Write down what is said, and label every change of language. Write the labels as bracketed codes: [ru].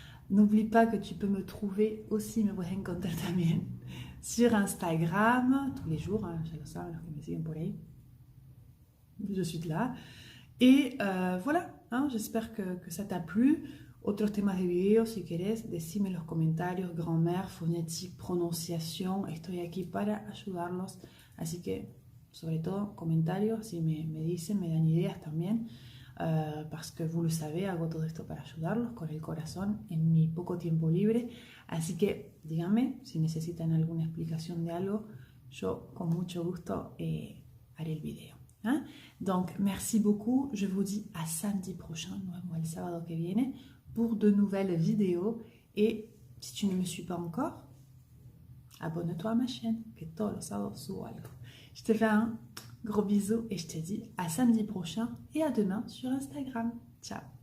[fr] N'oublie pas que tu peux me trouver aussi, [es] me puedes encontrar también [fr] sur Instagram, tous les jours, hein, [es] ya lo saben los que me siguen por ahí. [fr] Je suis là. Et voilà, hein, j'espère que ça t'a plu. [es] Otros temas de video, si querés, decime en los comentarios, [fr] grammaire, phonétique, [es] prononciación. Estoy aquí para ayudarlos. Así que, sobre todo, comentarios, si me dicen, me dan ideas también. [fr] Parce que vous le savez, [es] hago todo esto para ayudarlos con el corazón en mi poco tiempo libre. Así que, díganme si necesitan alguna explicación de algo. Yo, con mucho gusto, haré el video. [fr] Hein? Donc, merci beaucoup. Je vous dis à samedi prochain, [es] nuevo el sábado que viene, [fr] pour de nouvelles vidéos. Et si tu ne me suis pas encore, abonne-toi à ma chaîne, [es] que todos los sábados subo algo. [fr] Je te fais un gros bisou et je te dis à samedi prochain et à demain sur Instagram. Ciao!